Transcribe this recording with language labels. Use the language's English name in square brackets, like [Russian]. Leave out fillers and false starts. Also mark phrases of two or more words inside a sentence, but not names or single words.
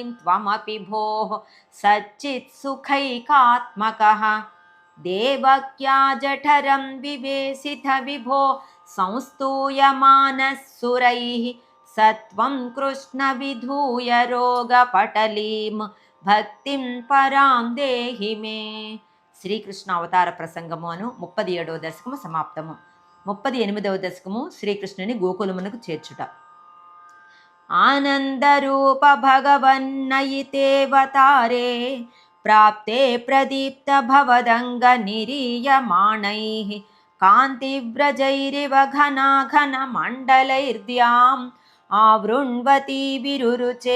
[Sanskrit] त्वमपि भोः सच्चित्सुखैकात्मकः देवक्या जठरं विवेशिथ विभो संस्तूयमानः सुरैः सत्वं कृष्णविधूय रोगपटलीं भक्तिं परां देहि मे [Telugu] శ్రీకృష్ణ అవతార ప్రసంగము అను 37వ దశకము సమాప్తము. 38వ దశకము శ్రీకృష్ణుని గోకులమునకు చేర్చుట. [Sanskrit] ఆనందరూప భగవన్నయితేవతారే ప్రాప్తే ప్రదీప్త భవదంగ నిరీయమాణైః కాంతివ్రజైరివ ఘనాఘన మండలైర్ద్యాం ఆవృణ్వతి విరురుచే